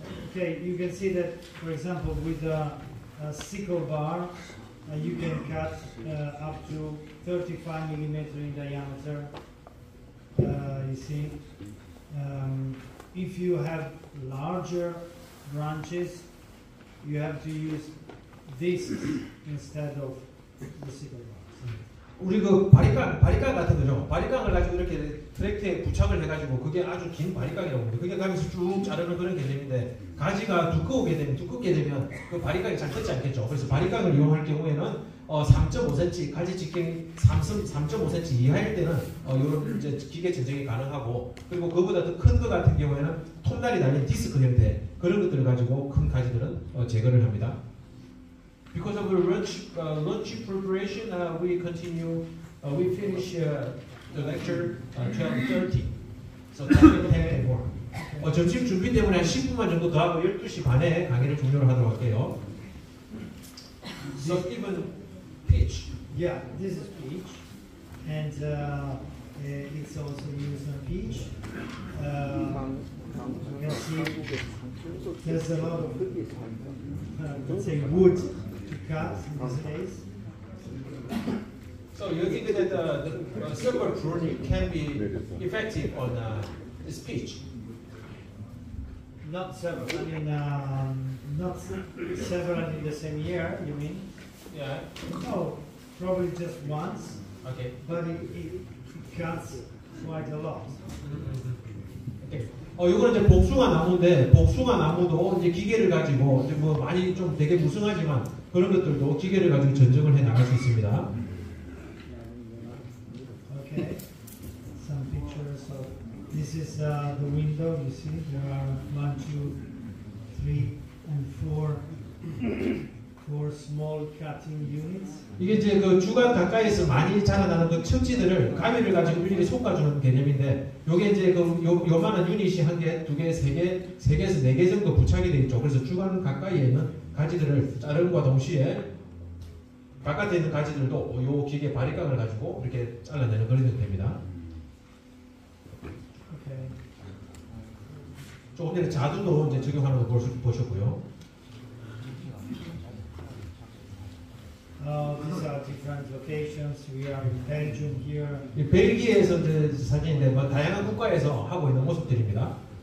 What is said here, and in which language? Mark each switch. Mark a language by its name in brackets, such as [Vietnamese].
[English] Okay, you can see that, for example, with a sickle bar, you can cut up to 35 millimeter in diameter. You see, if you have larger branches, you have to use this instead of the sickle bar. [Korean] 우리 그 바리깡 같은 거죠. 바리깡을 가지고 이렇게 트랙터에 부착을 해가지고 그게 아주 긴 바리깡이라고 합니다. 그게 가면서 쭉 자르는 그런 개념인데 가지가 두껍게 되면 그 바리깡이 잘 뜯지 않겠죠. 그래서 바리깡을 이용할 경우에는 3.5cm 가지 직경이 3.5cm 이하일 때는 이런 이제 기계 전쟁이 가능하고 그리고 그보다 더 큰 거 같은 경우에는 톱날이 달린 디스크 형태 그런 것들을 가지고 큰 가지들은 제거를 합니다. [English] Because of the lunch preparation, we continue. We finish the lecture 12:30. So 10 more. [Korean] 점심 준비 때문에 한 10분만 정도 더 하고 12시 반에 강의를 종료를 하도록 할게요. [English] So even peach. Yeah, this is peach, and it's also used on peach. You can see there's a lot of let's say wood to cut in this case. So you think that the silver pruning can be effective on this peach? Not several. I mean, not several in the same year. You mean? Yeah. No, probably just once. Okay. But it cuts quite a lot. Okay. [Korean] 이거는 이제 복숭아 나무인데 복숭아 나무도 이제 기계를 가지고 이제 뭐 많이 좀 되게 무성하지만 그런 것들도 기계를 가지고 전정을 해 나갈 수 있습니다. [English] Okay. Some pictures of this is the window. You see there are 1, 2, 3, and 4 small cutting units. [Korean] 이게 이제 그 주간 가까이에서 많이 자라나는 그 척지들을 가위를 가지고 일일이 솎아주는 개념인데, 요게 이제 그 요만한 유닛이 한 개, 두 개, 세 개에서 네 개 정도 부착이 되어 있죠. 그래서 주간 가까이에 있는 가지들을 자름과 동시에 바깥에 있는 가지들도 요 기계 바리깡을 가지고 이렇게 잘라내는 그런 형태입니다. [English] Okay. [Korean] 조금 전에 자두도 이제 적용하는 거 보셨고요. [English] These are different locations. We are in Belgium here. [Korean] 이 벨기에에서 이제 사진인데 뭐 다양한 국가에서 하고 있는 모습들입니다.